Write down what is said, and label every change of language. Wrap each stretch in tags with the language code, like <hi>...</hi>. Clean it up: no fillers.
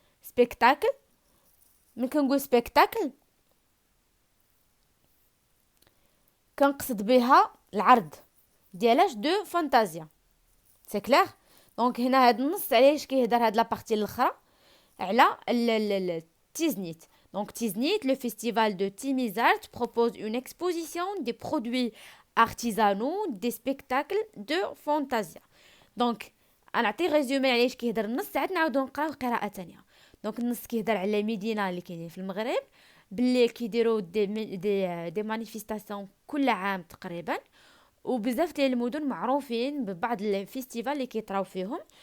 <ar>سبيكتاكل من كنقول سبيكتاكل كنقصد بها العرض ديالاش دو فانتازيا. سي كلير. دونك هنا هاد النص علاش كيهضر هاد لابارتي الاخرى على تيزنيت.</ar> <fr>Donc Tiznit, le festival de Timizart propose une exposition des produits artisanaux, des spectacles de fantasia.</fr> <ar>Donc نعطي ريزومي علاش كيهضر النص ساعات نعاودو نقراو قراءه ثانيه. دونك النص كيهضر على مدينه اللي كاينين في المغرب باللي كيديروا دي مانيفيستاسيون كل عام تقريبا، وبزاف ديال المدن معروفين ببعض الفيستيفال اللي كيطراو فيهم.</ar>